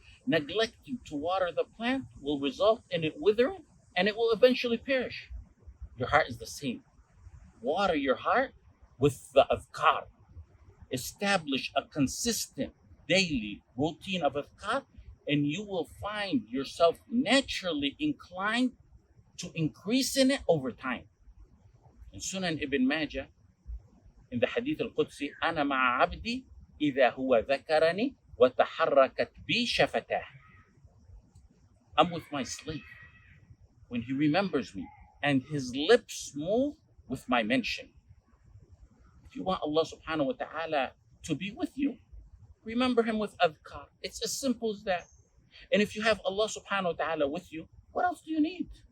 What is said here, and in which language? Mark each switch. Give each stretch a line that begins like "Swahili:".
English: Neglecting to water the plant will result in it withering and it will eventually perish. Your heart is the same. Water your heart with the adhkar. Establish a consistent daily routine of adhkar, and you will find yourself naturally inclined to increase in it over time. In Sunan Ibn Majah, in the Hadith al-Qudsi,
Arabic: أنا مع عبدي إذا هو ذكرني وتحركت بي شفتاه.
English: I'm with my slave when he remembers me and his lips move with my mention. If you want Allah subhanahu wa ta'ala to be with you, remember him with adhkar. It's as simple as that. And if you have Allah subhanahu wa ta'ala with you, what else do you need?